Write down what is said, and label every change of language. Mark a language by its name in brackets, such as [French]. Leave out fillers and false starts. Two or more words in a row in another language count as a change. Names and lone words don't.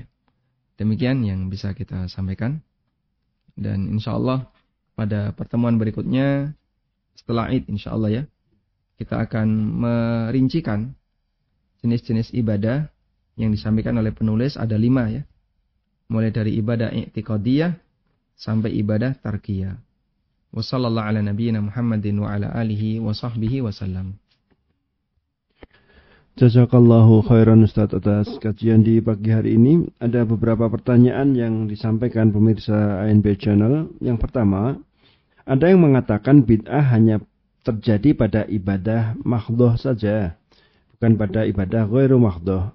[Indonesian] Demikian yang bisa kita sampaikan. Dan [Arabic] إن شاء الله [Indonesian] pada pertemuan berikutnya setelah Id [Arabic] إن شاء الله [Indonesian] ya, kita akan merincikan jenis-jenis ibadah yang disampaikan oleh penulis ada 5 ya. Mulai dari ibadah i'tiqadiyah sampai ibadah tarkiyah. [Arabic] وصلى الله على نبينا محمد وعلى آله وصحبه وسلم. جزاك الله خيرا [Indonesian] Ustaz atas kajian di pagi hari ini. Ada beberapa pertanyaan yang disampaikan pemirsa ANB Channel. Yang pertama, ada yang mengatakan bid'ah hanya terjadi pada ibadah mahdhoh saja, bukan pada ibadah [Arabic] غير محضة.